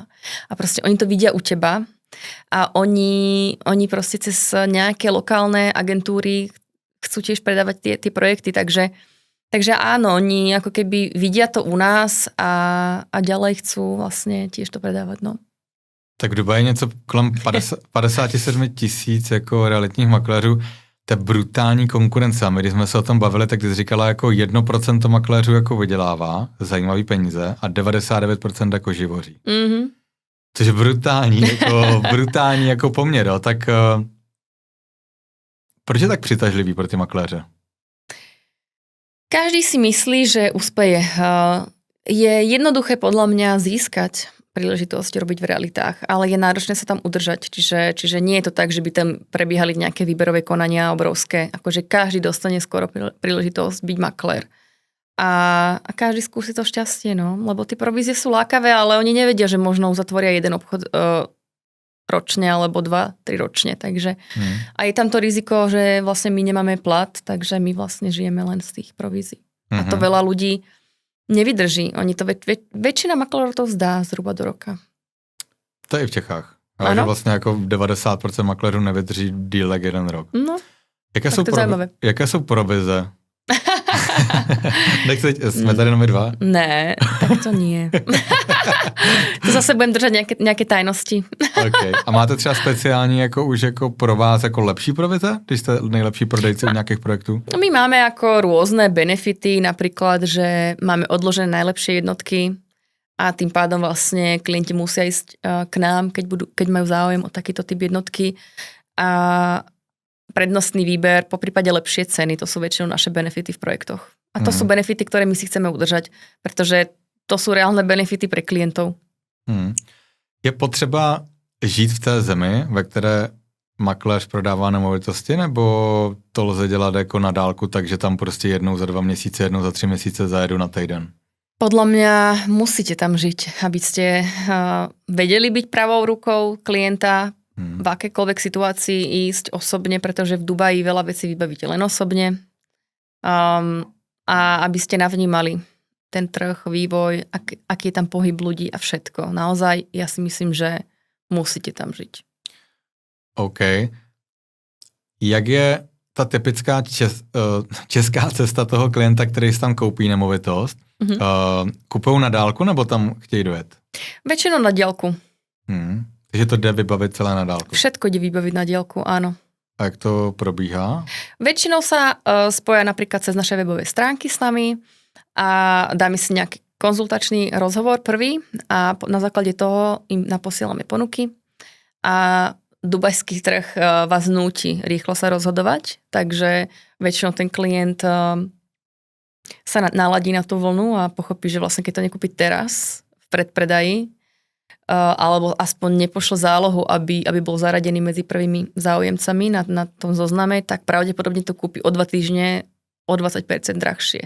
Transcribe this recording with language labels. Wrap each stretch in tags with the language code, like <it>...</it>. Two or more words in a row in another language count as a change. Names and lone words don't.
<sk>A proste oni to vidia u teba a oni proste cez nejaké lokálne agentúry chcú tiež predávať tie projekty, takže áno, oni ako keby vidia to u nás a ďalej chcú vlastne tiež to predávať, no.</sk> <cs>Tak v Dubaji je něco kolem 57 000 jako realitních makléřů. To je brutální konkurence. A my, když jsme se o tom bavili, tak ty jsi říkala, jako 1% makléřů jako vydělává zajímavý peníze a 99% jako živoří. Což je brutální jako poměr. Jo. Tak proč je tak přitažlivý pro ty makléře?</cs> <sk>Každý si myslí, že úspeje. Je jednoduché podľa mňa získať príležitosť robiť v realitách, ale je náročné sa tam udržať. Čiže nie je to tak, že by tam prebiehali nejaké výberové konania obrovské. Akože každý dostane skoro príležitosť byť maklér. A každý skúsi to šťastie, no. Lebo tie provízie sú lákavé, ale oni nevedia, že možno uzatvoria jeden obchod ročne alebo 2-3 ročne. Takže a je tam to riziko, že vlastne my nemáme plat, takže my vlastne žijeme len z tých provízií. A to veľa ľudí nevydrží. Oni to väčšina maklérov to vzdá zhruba do roka.</sk> <cs>To je i v Čechách. Ale že vlastně jako 90% maklérů nevydrží díl jak 1 rok. No, jaké jsou provize? Jsme tady jenom 2?</cs> <sk>Ne, tak to nie.</sk> <cs>To zase budem držet nějaké tajnosti. Okay. A máte třeba speciální jako už jako pro vás jako lepší provize, když jste nejlepší prodejci u nějakých projektů?</cs> <sk>My máme jako rôzne benefity, napríklad, že máme odložené najlepšie jednotky a tým pádom vlastne klienti musia ísť k nám, keď majú záujem o takýto typ jednotky. A prednostný výber, po prípade lepšie ceny, to sú väčšinou naše benefity v projektoch. A to sú benefity, ktoré my si chceme udržať, pretože to sú reálne benefity pre klientov.</sk> <cs>Je potřeba žít v té zemi, ve které makléř prodává nemovitosti, nebo to lze dělat jako na dálku, takže tam prostě jednou za 2 měsíce, jednou za 3 měsíce zajedu na týden?</cs> <sk>Podľa mňa musíte tam žiť, aby ste vedeli byť pravou rukou klienta, v akékoľvek situácii ísť osobne, pretože v Dubaji veľa vecí vybavíte len osobne. A aby ste navnímali ten trh, vývoj, aký je tam pohyb ľudí a všetko. Naozaj, ja si myslím, že musíte tam žiť. OK.</sk> <cs>Jak je ta typická česká cesta toho klienta, který si tam koupí nemovitost? Kupují na dálku, nebo tam chtějí dojet?</cs> <sk>Väčšinou na diaľku.</sk> <cs>Takže to jde vybavit celé na dálku.</cs> <sk>Všetko ide vybaviť na diaľku, áno.</sk> <cs>A jak to probíhá?</cs> <sk>Väčšinou sa spoja napríklad cez naše webové stránky s nami a dáme si nejaký konzultačný rozhovor prvý a na základe toho im naposielame ponuky a dubajský trh vás núti rýchlo sa rozhodovať, takže väčšinou ten klient sa naladí na tú vlnu a pochopí, že vlastne keď to nekúpi teraz v predpredaji, alebo aspoň nepošle zálohu, aby bol zaradený medzi prvými záujemcami na tom zozname, tak pravdepodobne to kúpi o 2 týždne o 20% drahšie.</sk>